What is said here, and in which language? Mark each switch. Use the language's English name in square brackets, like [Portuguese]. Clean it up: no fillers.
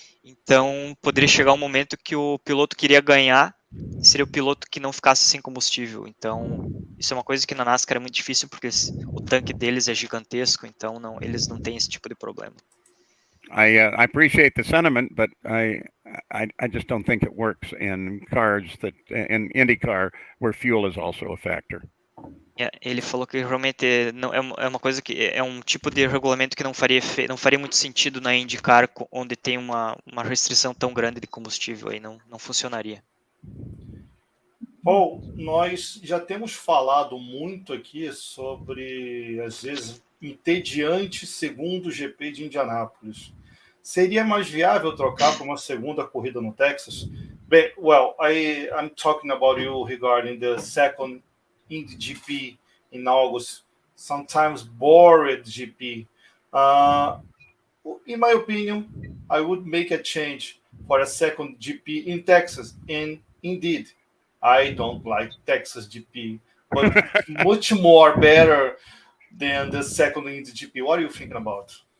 [Portuguese] Então, poderia chegar um momento que o piloto queria ganhar, seria o piloto que não ficasse sem combustível. Então, isso é uma coisa que na NASCAR é muito difícil, porque o tanque deles é gigantesco, então eles não têm esse tipo de problema. [English] I appreciate the sentiment, but I just don't think it works in in IndyCar, where fuel is also a factor. [Portuguese] Ele falou que realmente não é uma coisa que é um tipo de regulamento que não faria muito sentido na IndyCar, onde tem uma restrição tão grande de combustível, aí não funcionaria. Paul, nós já temos falado muito aqui sobre, às vezes, entediante segundo GP de Indianápolis. Seria mais viável trocar para uma segunda corrida no Texas? [English] Well, I'm talking about you regarding the second Indy GP in August, sometimes bored GP. In my opinion, I would make a change for a second GP in Texas, and indeed, I don't like Texas GP, but much more better than the second Indy GP. What are you thinking about?